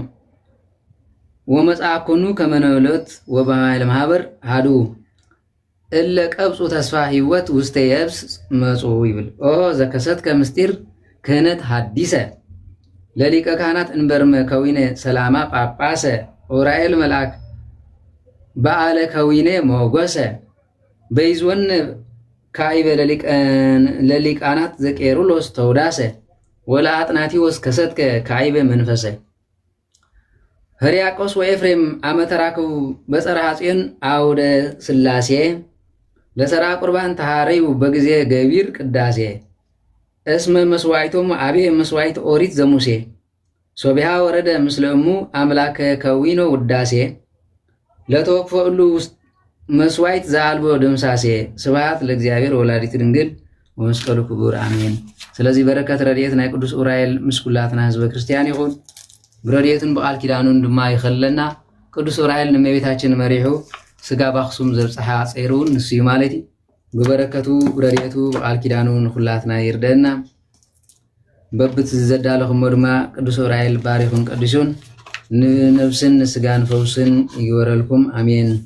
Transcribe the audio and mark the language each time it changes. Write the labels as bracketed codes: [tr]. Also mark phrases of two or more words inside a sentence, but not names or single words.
[gez] ወመጽአኩኑ ከመነውለት ወበኃይለ ማህበር ሃዱ እለ ቀብፁ ተስፋ ህይወት ውስተ የብስ መጹ ይብል። ኦ ዘከሰትከ ምስጢር ክህነት ሐዲሰ ለሊቀ ካህናት እንበርመ ከዊነ ሰላማ ጳጳሰ ዑራኤል መልአክ በዓለ ከዊነ ሞጎሰ በይዝወን ካይበ ለሊቃናት ዘቄሩሎስ ተውዳሰ ወለአጥናቲዎስ ከሰትከ ካይበ መንፈሰ ሕርያቆስ ወኤፍሬም አመተራክቡ በጸርሐ ጽዮን አውደ ሥላሴ ለሰራ ቁርባን ተሃረዩ በጊዜ ገቢር ቅዳሴ እስመ መስዋዕቶም አብየ መስዋዕት ኦሪት ዘሙሴ ሶቢሃ ወረደ ምስለ እሙ አምላከ ከዊኖ ውዳሴ ለተወክፈሉ መስዋዕት ዘአልቦ ደምሳሴ ስብሐት ለእግዚአብሔር ወላዲቱ ድንግል ወመስቀሉ ክቡር አሜን። [ti] ስለዚህ በረከት ረድኤት ናይ ቅዱስ ዑራኤል ምስኩላትና ህዝበ ክርስቲያን ይኹን ብረድኤቱን በቃል ኪዳኑን ድማ ይኸለና ቅዱስ ዑራኤል ንእመቤታችን መሪሑ ስጋ ባክሱም ዘብጽሐ ጸይሩን ንስዩ ማለት በበረከቱ ረድኤቱ በቃል ኪዳኑን ሁላትና ይርደና በብት ዘዳለኹም ድማ ቅዱስ ዑራኤል ባሪኹን ቀድሱን ንነፍስን ስጋን ፈውስን ይወረልኩም አሜን።